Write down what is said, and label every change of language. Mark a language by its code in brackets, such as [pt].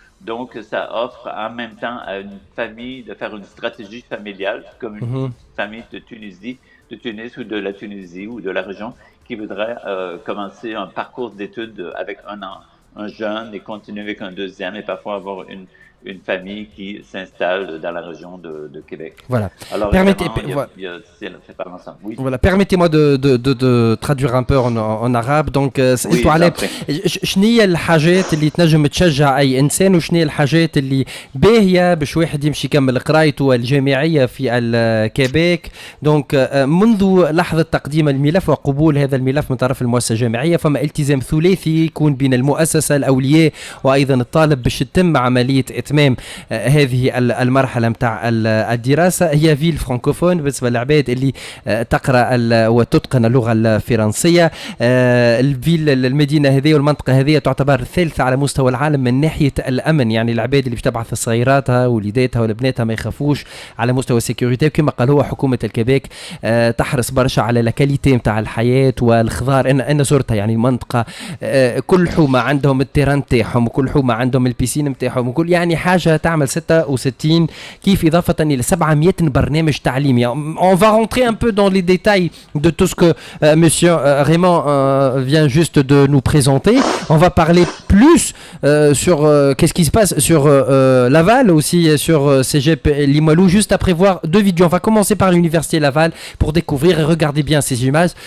[fr] Donc, ça offre en même temps à une famille de faire une stratégie familiale, comme une famille de Tunis ou de la Tunisie ou de la région qui voudrait commencer un parcours d'études avec un jeune et continuer avec un deuxième et parfois avoir une famille qui s'installe dans la région de Québec. Voilà. Alors, c'est pas ensemble. Oui. Voilà. Permettez-moi de traduire un peu en arabe. [ar] Donc, سألت على شنو هي الحاجات اللي تنجم تشجع أي إنسان وشنو هي الحاجات اللي باهية باش واحد يمشي يكمل قرايته الجامعية في الكيبيك. دونك منذ لحظة تقديم الملف وقبول هذا الملف من طرف المؤسسة الجامعية فما التزام ثلاثي يكون بين المؤسسة الأولياء وأيضا الطالب باش تتم عملية إتمام هذه المرحلة متاع الدراسة. هي فيل فرانكوفون بالنسبة للعباد اللي تقرأ وتتقن اللغة الفرنسية. الفيل المدينة هذه والمنطقة هذه تعتبر الثالثة على مستوى العالم من ناحية الأمن. يعني العباد اللي بتبعث صغيراتها وليداتها ولبناتها ما يخافوش على مستوى السيكوريتي. وكما قال هو حكومة الكيبيك تحرص برشا على الكاليتي متاع الحياة والخضار. أنا زرتها يعني منطقة كل حومة عندهم التيران متاعهم وكل حومة عندهم البيسين متاعهم وكل يعني حاجة تعمل 66 كيف إضافة إلى 700 برنامج تعليمي. [fr] On va rentrer un peu dans les détails de tout ce que monsieur Raymond vient juste de nous présenter. On va parler plus sur qu'est-ce qui se passe sur Laval, aussi sur Cégep Limoilou, juste après voir deux vidéos. On va commencer par l'université Laval pour découvrir et regarder bien ces images.